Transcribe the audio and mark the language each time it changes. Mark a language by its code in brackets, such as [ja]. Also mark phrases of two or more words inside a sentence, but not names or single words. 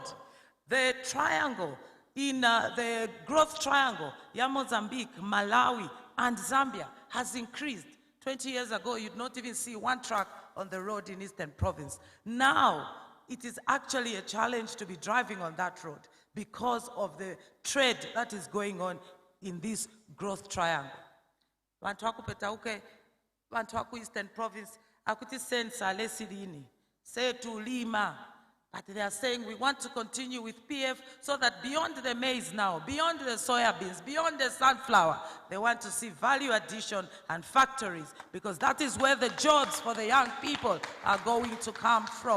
[en] The triangle, in the growth triangle, Mozambique, Malawi, and Zambia has increased. 20 years ago, you'd not even see one truck on the road in Eastern Province. Now, it is actually a challenge to be driving on that road because of the trade that is going on in this growth triangle. [ny] Bantu waku Petauke, bantu waku Eastern Province, akuti sensa lesilini, [en] say to Lima, but they are saying we want to continue with PF so that beyond the maize now, beyond the soya beans, beyond the sunflower, they want to see value addition and factories, because that is where the jobs for the young people are going to come from.